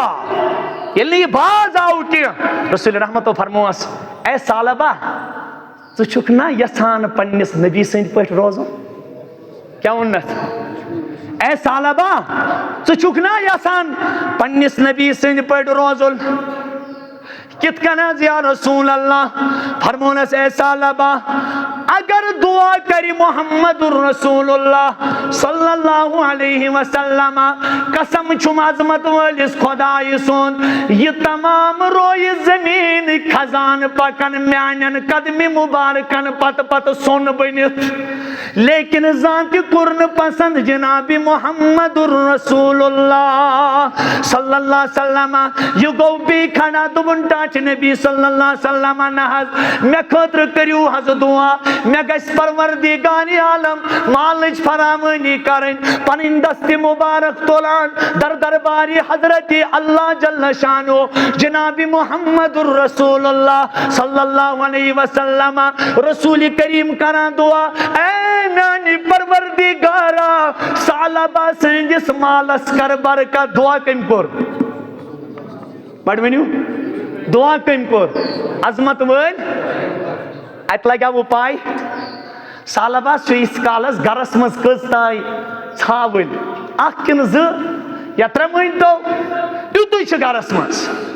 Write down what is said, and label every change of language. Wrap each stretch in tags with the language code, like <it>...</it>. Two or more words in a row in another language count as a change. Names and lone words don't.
<ks>ییٚلہِ نہٕ یہِ باز آو کینٛہہ رسول رحمتو فرمووس اے ثعلبہ ژٕ چھُکھ نا یژھان پننس نبی سٕنٛدۍ پٲٹھۍ روزُن. کیٛاہ ووٚننس؟ اے ثعلبہ ژٕ چھُکھ نا یژھان پننس نبی سٕنٛدۍ پٲٹھۍ روزُن. کِتھ کٔنۍ حظ</ks> <ar>یا رسول اللہ؟</ar> <ks>فرمونس اے ثعلبہ اگر دعا کری محمد الرسول اللہ</ks> <ar>صلی اللہ علیہ وسلم</ar> <ks>قسم چھم عظمت وٲلِس خۄدایہِ سُنٛد یہ تمام رویہِ زمین خزان پکن میانن قدمہِ مبارکن پتہٕ سۄن بٔنِتھ لیکن زانٛہہ تہِ کوٚر نہٕ پسند جناب محمد الرسول اللہ</ks> <ar>صلی اللہ علیہ وسلم.</ar> <ks>یہ گوٚو بیٚیہِ کھڑا دوٚپُن ٹاچ نبی</ks> <ar>صلی اللہ علیہ وسلم</ar> <ks>نہ حظ مےٚ خٲطرٕ کٔرِو حظ دعا مےٚ گژھِ پروردگار عالم مالٕچ فراوٲنی کرٕنۍ پنٕنۍ دستہِ مبارک تُلان در دربارِ حضرت اللہ</ks> <ar>جل شانو</ar> <ks>جناب محمد الرسول اللہ</ks> <ar>صلی اللہ علیہ وسلم.</ar> <ks>رسول کریم کران دعا اے میانہِ پروردگارا ثعلبہ سٕنٛدِس مالس کر برکت. دعا کٔمۍ کوٚر؟ بڑٕ ؤنِو دعا کٔمۍ کوٚر؟ عظمت وٲلۍ. اتہِ لگیاوٕ پاے ثعلبہ چھُ یِتھس کالس گرس منٛز کٔژ تانۍ ژھاوٕلۍ اکھ کِنہٕ زٕ یا ترٛےٚ مٲنۍتو تیُتُے چھُ گرس منٛز.</ks>